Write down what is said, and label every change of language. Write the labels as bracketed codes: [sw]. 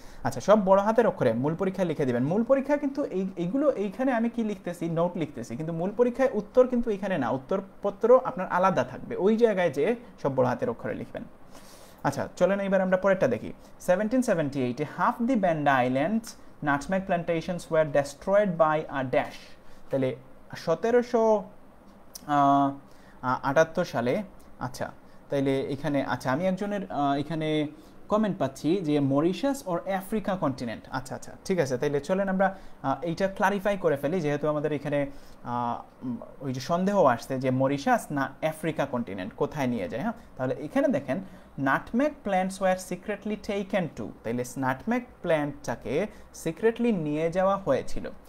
[bn] আচ্ছা, সব বড় হাতের অক্ষরে মূল পরীক্ষায় লিখে দিবেন। মূল পরীক্ষা কিন্তু এইগুলো এইখানে আমি কি লিখতেছি, নোট লিখতেছি, কিন্তু মূল পরীক্ষায় উত্তর কিন্তু এইখানে না, উত্তরপত্র আপনার আলাদা থাকবে, ওই জায়গায় যে সব বড় হাতের অক্ষরে লিখবেন। আচ্ছা, চলেন এবার আমরা পরেরটা দেখি। [en] 1778 half the Banda Islands nutmeg plantations were destroyed by a dash। [bn] তাহলে 1778 সালে, আচ্ছা তাইলে এখানে, আচ্ছা আমি একজনের এখানে কমেন্ট পাচ্ছি যে মরিশাস অর আফ্রিকা কন্টিনেন্ট। আচ্ছা আচ্ছা, ঠিক আছে, তাইলে চলেন আমরা এইটা ক্লারিফাই করে ফেলি, যেহেতু আমাদের এখানে ওই যে সন্দেহ আসছে যে মরিশাস না আফ্রিকা কন্টিনেন্ট কোথায় নিয়ে যায়। হ্যাঁ, তাহলে এখানে দেখেন [en] nutmeg plants were secretly taken to, [bn] তাইলে নাটমেগ প্ল্যান্টটাকে সিক্রেটলি নিয়ে যাওয়া হয়েছিল।